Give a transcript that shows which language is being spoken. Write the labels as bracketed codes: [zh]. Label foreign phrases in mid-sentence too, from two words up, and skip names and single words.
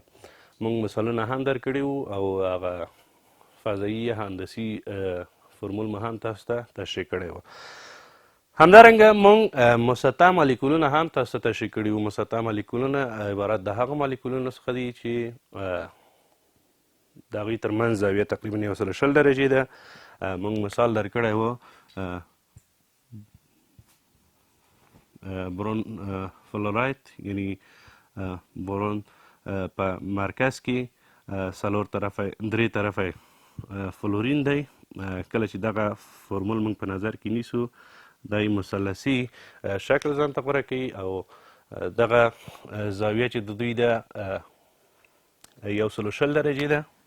[ps] موږ مثالونه هم درکړي وو او هغه فضایي هندسي فرمول مو هم تاسو ته تشریح کړی وو. همدارنګه موږ مسطح مالیکولونه هم تاسو ته تشریح کړي وو. مسطح مالیکولونه عبارت د هغه مالیکولونو څخه دي چې د هغوی ترمنځ زاویه تقریبا 120 درجې ده. موږ مثال درکړی وو برون فلوراید، یعنی برون په مرکز کې درې طرفه فلورین دی. کله چې دغه فرمول موږ په نظر کې نیسو، دی مثلثي شکل ځان ته غوره کوي او دغه زاویه چې د دوی ده 120 درجې ده.